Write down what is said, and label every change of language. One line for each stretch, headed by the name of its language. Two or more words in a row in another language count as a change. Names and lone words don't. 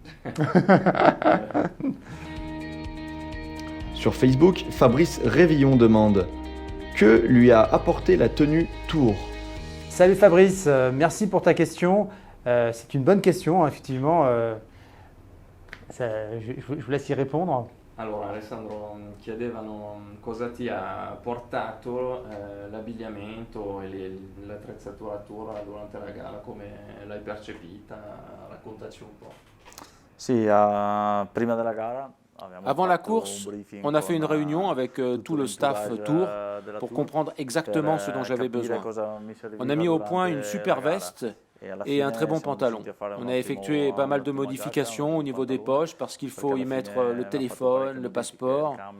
French: Sur Facebook, Fabrice Révillon demande que lui a apporté la tenue Tour. Salut Fabrice, merci pour ta question. C'est une bonne question, effectivement. Je vous laisse y répondre.
Italian: Allora, Alessandro, chiedevano cosa ti ha portato l'abbigliamento e l'attrezzatura Tour durante la gara, come l'hai percepita, raccontaci un po'. Sì, prima della gara.
French: Avant la course, on a fait une réunion avec tout le staff Tour pour comprendre exactement ce dont j'avais besoin. On a mis au point une super veste et un très bon pantalon. On a effectué pas mal de modifications au niveau des poches parce qu'il faut y mettre le téléphone, le passeport.